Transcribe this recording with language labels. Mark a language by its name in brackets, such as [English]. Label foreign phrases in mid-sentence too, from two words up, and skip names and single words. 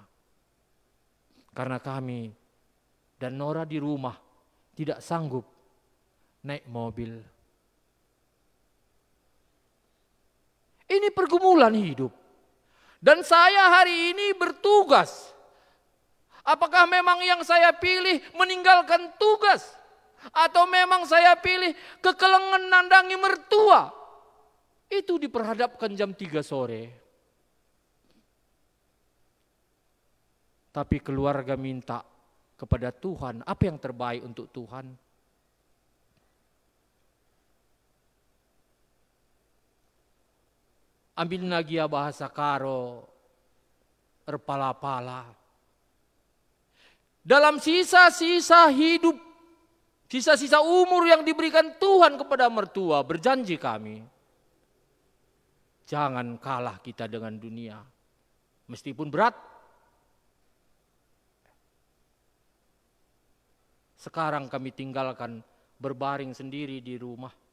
[Indonesian] Karena kami dan Nora di rumah tidak sanggup naik mobil. Ini pergumulan hidup. Dan saya hari ini bertugas. Apakah memang yang saya pilih meninggalkan tugas? Atau memang saya pilih [Batak Karo] kekelengan nandangi [Indonesian] mertua? Itu diperhadapkan jam 3 sore. Tapi keluarga minta kepada Tuhan, apa yang terbaik untuk Tuhan? Ambil nagia bahasa karo, erpala-pala. Dalam sisa-sisa hidup, sisa-sisa umur yang diberikan Tuhan kepada mertua, berjanji kami, jangan kalah kita dengan dunia. Meskipun berat. Sekarang kami tinggalkan berbaring sendiri di rumah.